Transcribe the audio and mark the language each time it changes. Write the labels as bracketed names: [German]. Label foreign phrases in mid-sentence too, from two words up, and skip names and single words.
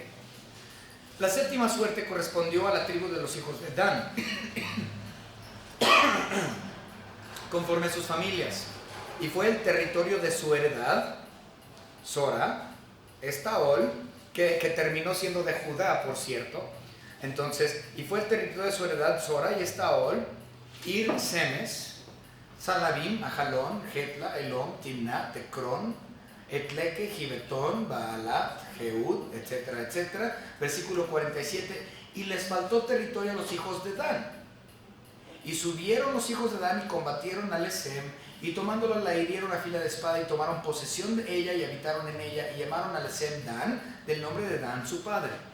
[Spanish] La séptima suerte correspondió a la tribu de los hijos de Dan, conforme a sus familias. Y fue el territorio de su heredad, Sora, Estaol, que terminó siendo de Judá, por cierto. Entonces, y fue el territorio de su heredad, Sora y Estaol, Ir, Semes, Salabim, Ajalón, Jetla, Elom, Timnat, Tecrón, Etleque, Gibetón, Baalat, Jehud, etcétera, etcétera. Versículo 47. Y les faltó territorio a los hijos de Dan. Y subieron los hijos de Dan y combatieron a Lesem, y tomándola la hirieron a fila de espada, y tomaron posesión de ella y habitaron en ella, y llamaron a Lesem Dan, del nombre de Dan su padre.